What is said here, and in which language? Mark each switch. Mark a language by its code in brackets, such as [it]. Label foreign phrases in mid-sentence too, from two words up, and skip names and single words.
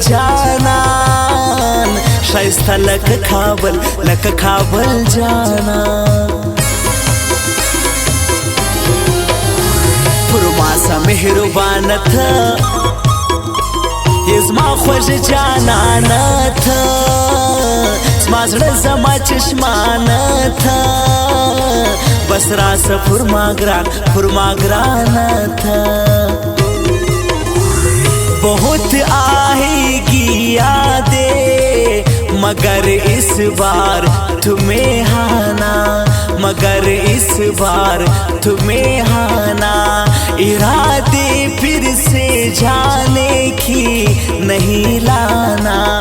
[ps] جانان ښایسته لکه کابل جانان پر ما سه مهربانه ته زما خوږه جانانه ته زما زړه زما چشمانه ته بس راسه پر ما ګرانه ته [hi] बहुत आएगी यादें मगर इस बार तुम्हें आना इरादे फिर से जाने की नहीं लाना